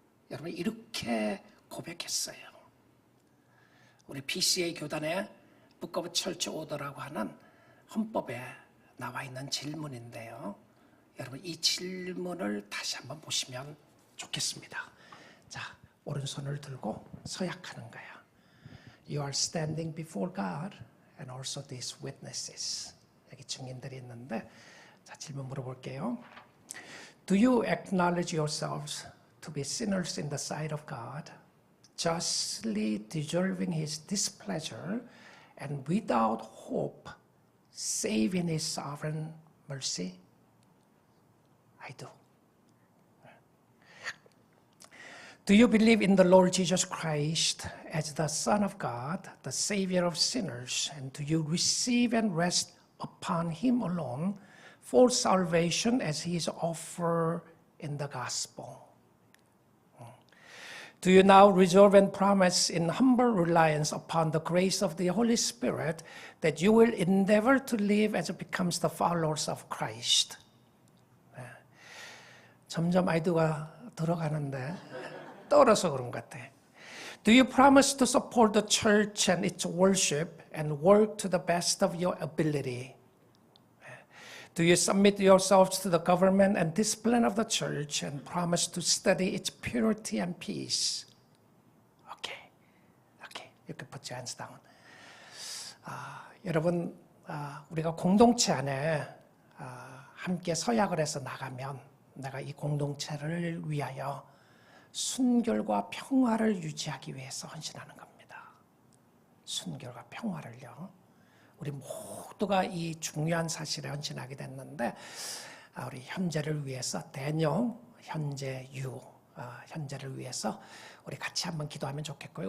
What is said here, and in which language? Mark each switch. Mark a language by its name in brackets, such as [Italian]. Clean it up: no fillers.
[Korean] 여러분 이렇게 고백했어요. 우리 PCA 교단의 Book of Church Order라고 하는 헌법에 나와 있는 질문인데요. 여러분 이 질문을 다시 한번 보시면 좋겠습니다. 자, 오른손을 들고 서약하는 거예요. [English] You are standing before God and also these witnesses. [Korean] 여기 증인들이 있는데, 자, 질문 물어볼게요. [English] Do you acknowledge yourselves to be sinners in the sight of God, justly deserving His displeasure and without hope, save in His sovereign mercy? I do. Do you believe in the Lord Jesus Christ as the Son of God, the Savior of sinners? And do you receive and rest upon Him alone for salvation as He is offered in the gospel? Do you now resolve and promise in humble reliance upon the grace of the Holy Spirit that you will endeavor to live as it becomes the followers of Christ? [Korean] 점점 아이디어가 들어가는데 떨어서 그런 것 같아. [English] Do you promise to support the church and its worship and work to the best of your ability? Do you submit yourselves to the government and discipline of the church and promise to study its purity and peace? Okay. You can put your hands down. [Korean] 여러분, 우리가 공동체 안에 함께 서약을 해서 나가면 내가 이 공동체를 위하여 순결과 평화를 유지하기 위해서 헌신하는 겁니다. 순결과 평화를요. 우리 모두가 이 중요한 사실에 헌신하게 됐는데 우리 현재를 위해서 대녀, 현재 유, 현재를 위해서 우리 같이 한번 기도하면 좋겠고요.